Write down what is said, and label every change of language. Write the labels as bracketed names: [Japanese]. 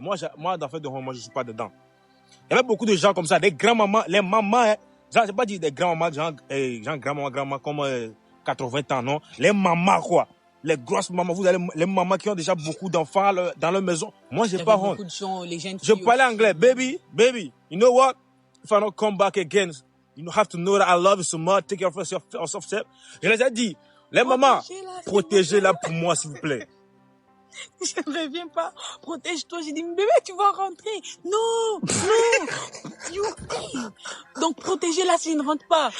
[French] Moi, d'affaire de honte, moi, je suis pas dedans. Il y avait beaucoup de gens comme ça, des grands-mamans, les mamans, hein. Genre, j'ai pas dit des grands-mamans, genre grand-maman, comme 80 ans, non. Les mamans, quoi. Les grosses mamans, vous avez les mamans qui ont déjà beaucoup d'enfants dans leur maison. Moi, j'ai pas honte. Je parlais anglais. [English] Baby, you know what? If I don't come back again, you have to know that I love you so much. Take care of yourself. [French] Je les ai dit, les mamans, protégez-la pour moi, s'il vous plaît. Je ne reviens pas. Protège-toi. J'ai dit, bébé, tu vas rentrer. Non. Donc, protégez-la si je ne rentre pas.